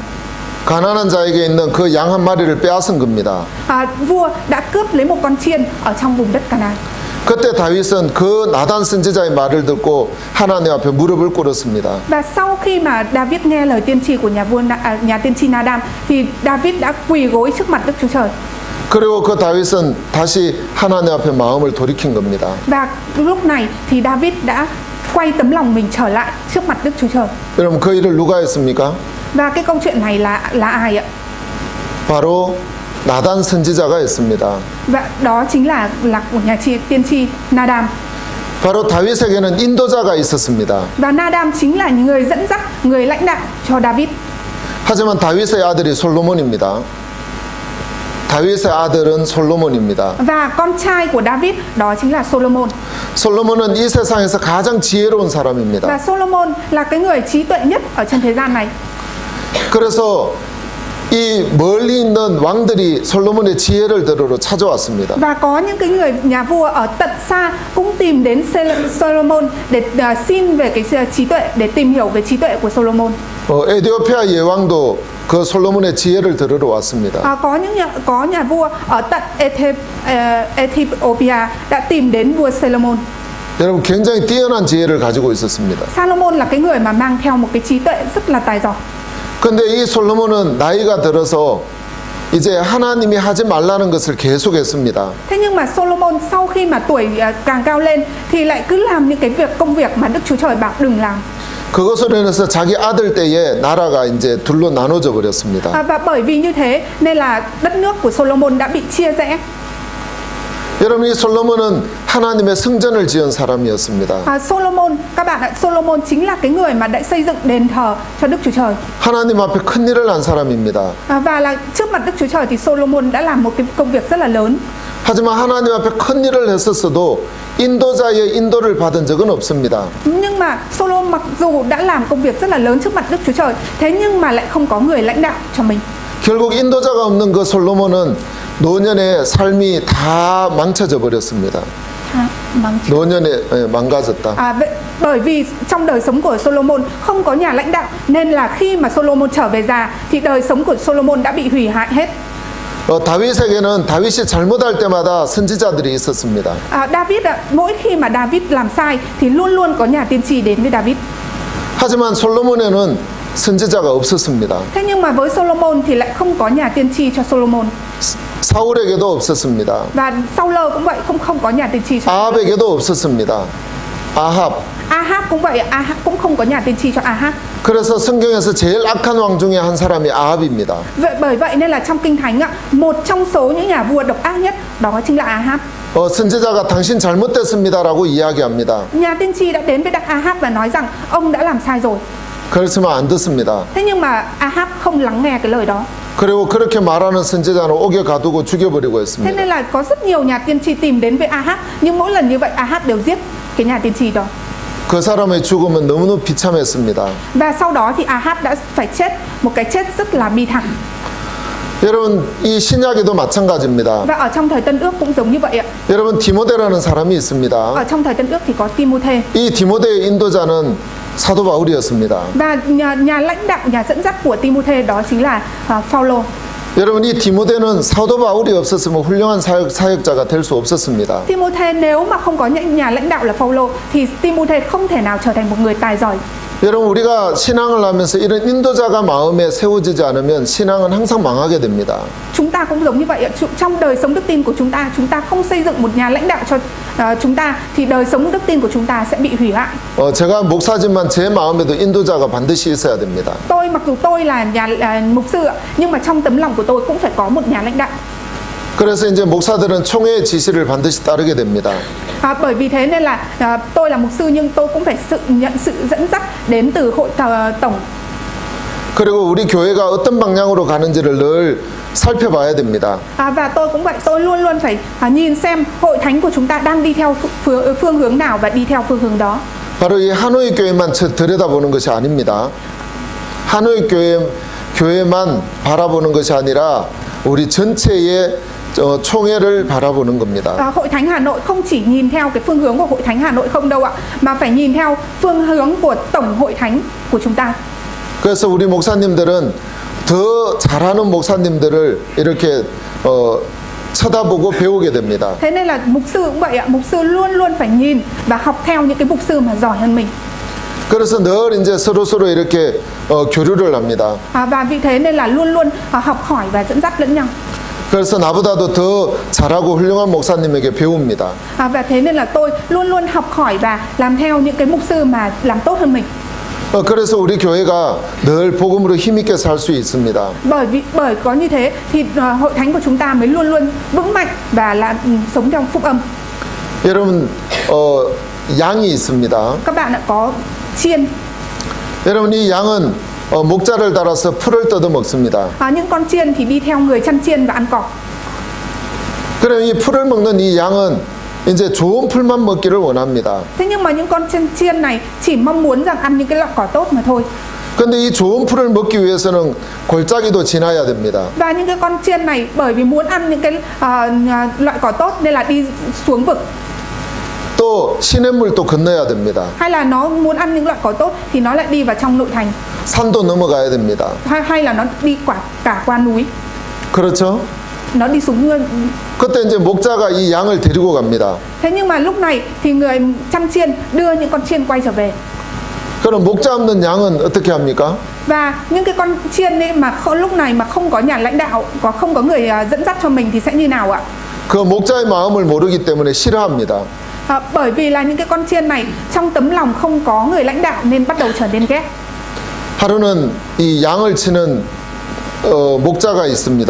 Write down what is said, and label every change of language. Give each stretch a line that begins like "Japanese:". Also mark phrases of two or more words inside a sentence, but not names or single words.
Korean: 가난한 자에게 있는 그 양 한 마리를 빼앗은 겁니다.
Vietnamese: Vua đã cướp lấy một con chiên ở trong vùng đất Canaan.
Korean: 그때 다윗은 그 나단 선지자의 말을 듣고 하나님 앞에 무릎을 꿇었습니다.
Vietnamese: Và sau khi mà David nghe lời tiên tri của nhà tiên tri Nadam thì David đã quỳ gối trước mặt Đức Chúa Trời.
Korean: 그리고 그 다윗은 다시 하나님 앞에 마음을 돌이킨 겁니다.
Vietnamese: Và lúc này thì David đã quay tấm lòng mình trở lại trước mặt Đức Chúa Trời.
Korean: 여러분 그 일을 누가 했습니까?
Vietnamese: Và cái câu chuyện này là ai ạ?
Korean: 바로 나단 선지자가 했습니다.
Vietnamese: Và đó chính là của nhà tiên tri Nadam.
Korean: 바로 다윗에게는 인도자가 있었습니다.
Vietnamese: Và Nadam chính là người dẫn dắt, người lãnh đạo cho David.
Korean: 하지만 다윗의 아들이 솔로몬입니다. 다윗의 아들은 솔로몬입니다.
Vietnamese: Và con trai của David đó chính là Solomon.
Korean: 솔로몬은 이 세상에서 가장 지혜로운 사람입니다.
Vietnamese: Và Solomon là cái người trí tuệ nhất ở trên thế gian này.
Korean: 그래서 이 멀리 있는 왕들이 솔로몬의 지혜를 들으러 찾아왔습니다.
Vietnamese: Và có những cái người nhà vua ở tận xa cũng tìm đến Solomon để xin về cái trí tuệ, để tìm hiểu về trí tuệ của Solomon.
Korean: 에디오피아 예왕도 그 솔로몬의 지혜를 들으러 왔습니다.
Vietnamese: Có nhà vua ở tận Ethiopia đã tìm đến vua Solomon.
Korean: 여러분 굉장히 뛰어난 지혜를 가지고 있었습니다.
Vietnamese: Solomon là cái người mà mang theo một cái trí tuệ rất là tài giỏi.
Korean: 근데 이 솔로몬은 나이가 들어서 이제 하나님이 하지 말라는 것을 계속했습니다.
Vietnamese: Thế nhưng mà Solomon sau khi mà tuổi càng cao lên thì lại cứ làm những cái công việc mà Đức Chúa Trời bảo đừng làm.
Korean: 그것으로 인해서 자기 아들 때에 나라가 이제 둘로 나눠져 버렸습니다.
Vietnamese: Và bởi vì như thế nên là đất nước của Solomon đã bị chia rẽ.
Korean: 여러분 이 솔로몬은 하나님의 성전을 지은 사람이었습니다.
Vietnamese: Solomon, các bạn ạ, Solomon chính là cái người mà đã xây dựng đền thờ cho Đức Chúa Trời.
Korean: 하나님 앞에 큰 일을 한 사람입니다.
Vietnamese: Và là trước mặt Đức Chúa Trời thì Solomon đã làm một cái công việc rất là lớn.
Korean: 하지만 하나님 앞에 큰 일을 했었어도 인도자의 인도를 받은 적은 없습니다.
Vietnamese: Nhưng mà Solomon mặc dù đã làm công việc rất là lớn trước mặt Đức Chúa Trời, thế nhưng mà lại không có người lãnh đạo cho mình.
Korean: 결국 인도자가 없는 그 솔로몬은 노년의 삶이 다 망쳐져 버렸습니다. 노년에 망가졌다.
Vietnamese: Bởi vì trong đời sống của Solomon không có nhà lãnh đạo nên là khi mà Solomon trở về già thì đời sống của Solomon đã bị hủy hại hết.
Korean: 다윗에게는 다윗이 잘못할 때마다 선지자들이 있었습니다.
Vietnamese: David mỗi khi mà David làm sai thì luôn luôn có nhà tiên tri đến với David.
Korean: 하지만 솔로몬에는 선지자가 없었습니다.
Vietnamese: Thế nhưng mà với Solomon thì lại không có nhà tiên tri cho Solomon.
Korean: 사울에게도 없었습니다.
Vietnamese: Và Saul cũng vậy, không có nhà tiên tri cho
Korean: 아합에게도 없었습니다. 아합.
Vietnamese: Ahab cũng vậy, Ahab cũng không có nhà tiên tri cho Ahab.
Korean: 그래서 성경에서 제일 악한 왕 중에 한 사람이 아합입니다.
Vietnamese: Bởi vậy nên là trong kinh thánh ạ, một trong số những nhà vua độc ác nhất đó chính là Ahab.
Korean: 선지자가 당신 잘못됐습니다라고 이야기합니다.
Vietnamese: Nhà tiên tri đã đến với Ahab và nói rằng ông đã làm sai rồi.
Korean: 그렇지만 안 듣습니다.
Vietnamese: Thế nhưng mà Ahab không lắng nghe cái lời đó.
Korean: 그리고 그렇게 말하는 선지자는 옥에 가두고 죽여버리고
Vietnamese: Thế
Korean: 했습니다.
Vietnamese: nên là có rất nhiều nhà tiên tri tìm đến với Ahab, nhưng mỗi lần như vậy Ahab đều giết cái nhà tiên tri đó.
Korean: 그 사람의 죽음은 너무너무 비참했습니다.
Vietnamese: Và sau đó thì Ahab đã phải chết một cái chết rất là bi thảm.
Korean: 여러분 이 신약에도 마찬가지입니다.
Vietnamese: Và ở trong thời Tân Ước cũng giống như vậy ạ.
Korean: 여러분 디모데라는 사람이 있습니다.
Vietnamese: Ở trong thời Tân Ước thì có Timôthê.
Korean: 이 디모데의 인도자는 사도 바울이었습니다.
Vietnamese: Và nhà lãnh đạo, nhà dẫn dắt của Timôthê đó chính là Phaolô.
Korean: 여러분 이 디모데는 사도 바울이 없었으면 훌륭한 사역자가 될 수 없었습니다.
Vietnamese: Timôthê nếu mà không có những nhà lãnh đạo là Phaolô thì Timôthê không thể nào trở thành một người tài giỏi.
Korean: 여러분 우리가 신앙을 하면서 이런 인도자가 마음에 세워지지 않으면 신앙은 항상 망하게 됩니다.
Vietnamese: Chúng ta cũng giống như vậy ạ. Trong đời sống đức tin của chúng ta không xây dựng một nhà lãnh đạo cho chúng ta thì đời sống đức tin của chúng ta sẽ bị hủy hoại.
Korean: 제가 목사지만 제 마음에도 인도자가 반드시 있어야 됩니다.
Vietnamese: Tôi mặc dù tôi là mục sư ạ, nhưng mà trong tấm lòng của tôi cũng phải có một nhà lãnh đạo.
Korean: 그래서 이제 목사들은 총회의 지시를 반드시 따르게 됩니다.
Vietnamese: Bởi vì thế nên là tôi là mục sư nhưng tôi cũng phải nhận sự dẫn dắt đến từ hội tổng.
Korean: 그리고 우리 교회가 어떤 방향으로 가는지를 늘 살펴봐야 됩니다.
Vietnamese: Và tôi cũng vậy, tôi luôn luôn phải nhìn xem hội thánh của chúng ta đang đi theo phương hướng nào và đi theo phương hướng đó.
Korean: 바로 이 하노이 교회만 들여다보는 것이 아닙니다. 하노이 교회만 바라보는 것이 아니라 우리 전체의 총회를 바라보는 겁니다.
Vietnamese: Hội thánh Hà Nội không chỉ nhìn theo cái phương hướng của hội thánh Hà Nội không đâu ạ, mà phải nhìn theo phương hướng của tổng hội thánh của chúng ta.
Korean: 그래서 우리 목사님들은 더 잘하는 목사님들을 이렇게 쳐다보고 배우게 됩니다.
Vietnamese: Thế nên là mục sư cũng vậy ạ, mục sư luôn luôn phải nhìn và học theo những cái mục sư mà giỏi hơn mình.
Korean: 그래서 늘 이제 서로 이렇게 교류를 합니다.
Vietnamese: Và vì thế nên là luôn luôn học hỏi và dẫn dắt lẫn nhau.
Korean: 그래서 나보다도 더 잘하고 훌륭한 목사님에게 배웁니다.
Vietnamese: Và thế nên là tôi luôn luôn học hỏi và làm theo những cái mục sư mà làm tốt hơn mình.
Korean: 그래서 우리 교회가 늘 복음으로 힘있게 살 수 있습니다.
Vietnamese: Bởi có như thế thì hội thánh của chúng ta mới luôn luôn vững mạnh và sống trong phúc âm.
Korean: 여러분 양이 있습니다.
Vietnamese: Các bạn đã có chiên.
Korean: 여러분 이 양은 목자를 따라서 풀을 뜯어 먹습니다.
Vietnamese: Những con chiên thì đi theo người chăn chiên và ăn cỏ.
Korean: 그럼 이 풀을 먹는 이 양은 이제 좋은 풀만 먹기를 원합니다.
Vietnamese: Thế nhưng mà những con chiên này chỉ mong muốn rằng ăn những cái loại cỏ tốt mà thôi.
Korean: 근데 이 좋은 풀을 먹기 위해서는 골짜기도 지나야 됩니다.
Vietnamese: Và những cái con chiên này bởi vì muốn ăn những cái loại cỏ tốt nên là đi xuống vực.
Korean: 또 시냇물도 건너야 됩니다.
Vietnamese: Hay là nó muốn ăn những loại cỏ tốt thì nó lại đi vào trong nội thành.
Korean: 산도 넘어가야 됩니다.
Vietnamese: Hay là nó đi cả qua núi.
Korean: 그렇죠?
Vietnamese: Nó đi xuống
Korean: 그때 이제 목자가 이 양을 데리고 갑니다.
Vietnamese: Thế nhưng mà lúc này thì người chăn chiên đưa những con chiên quay trở về.
Korean: 그럼 목자 없는 양은 어떻게 합니까?
Vietnamese: Và những cái con chiên ấy mà lúc này mà không có nhà lãnh đạo, không có người dẫn dắt cho mình thì sẽ như nào ạ?
Korean: 그 목자의 마음을 모르기 때문에 싫어합니다.
Vietnamese: Bởi vì là những cái con chiên này trong tấm lòng không có người lãnh đạo nên bắt đầu trở nên ghét.
Korean: 하루는 이 양을 치는 목자가 있습니다.